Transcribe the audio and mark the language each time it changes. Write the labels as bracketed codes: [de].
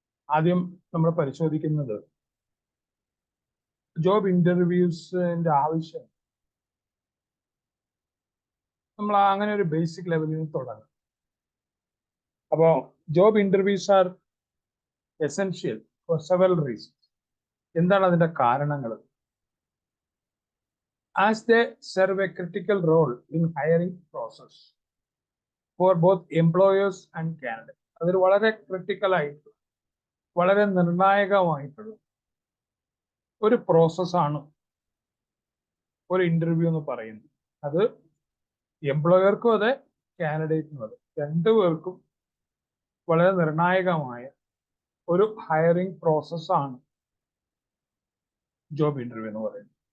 [ml] ആദ്യം നമ്മൾ പരിശോധിക്കുന്നത് ജോബ് ഇന്റർവ്യൂസിന്റെ ആവശ്യം. നമ്മൾ അങ്ങനെ ഒരു ബേസിക് ലെവലിൽ തുടങ്ങും. അപ്പോൾ [en] Job interviews are essential for several reasons. [ml] എന്താണ് അതിന്റെ കാരണങ്ങൾ? [en] As they serve a critical role in hiring process for both employers and candidates. [ml] അതൊരു വളരെ ക്രിട്ടിക്കൽ ആയിട്ടുള്ള, വളരെ നിർണായകമായിട്ടുള്ള ഒരു പ്രോസസ്സാണ് ഒരു ഇന്റർവ്യൂ എന്ന് പറയുന്നത്. അത് എംപ്ലോയർക്കും അതെ, കാൻഡിഡേറ്റിനും അതെ, രണ്ടുപേർക്കും വളരെ നിർണായകമായ ഒരു ഹയറിംഗ് പ്രോസസ്സാണ് ജോബ് ഇന്റർവ്യൂ എന്ന് പറയുന്നത്.